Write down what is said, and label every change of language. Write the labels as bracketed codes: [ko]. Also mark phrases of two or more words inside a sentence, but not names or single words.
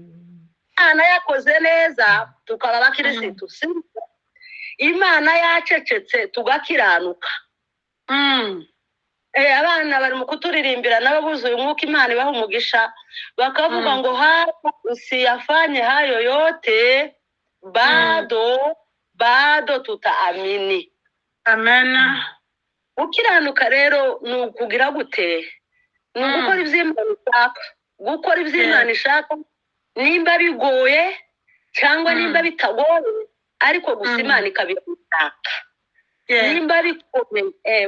[rn] Imana yakoze neza tukaba abakirisitu Imana yacecetse tugakiranuka. Abana bari mu kuturirimbira nabo buzuye umwuka Imana ibaha umugisha bakavuga ngo [sw] usiyafanye hayo yote bado tutaamini. [rn] Amen. Ukiranuka rero ni ukugira gute ni ugukora ivy'Imana ishaka gukora ivy'Imana ishaka nimba bigoye cyangwa nimba bitagoye ariko gusa Imana ikabishaka nimba bikomeye.